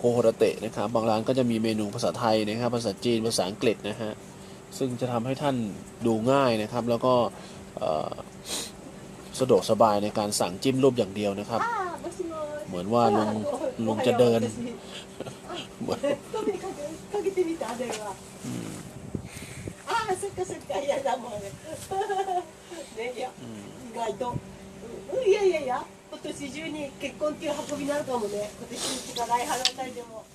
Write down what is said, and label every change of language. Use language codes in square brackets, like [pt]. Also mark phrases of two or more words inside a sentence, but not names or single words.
[th] โฮราเตะนะครับบางร้านก็จะมีเมนูภาษาไทยนะครับภาษาจีนภาษาอังกฤษนะฮะซึ่งจะทำให้ท่านดูง่ายนะครับแล้วก็ สะดวกสบายในการสั่งจิ้มรูปอย่างเดียวนะครับเหมือนว่าลุงจะเดิน [ja] 今年中に結婚っていう運びになるかもね。今年うちが来払ったりでも。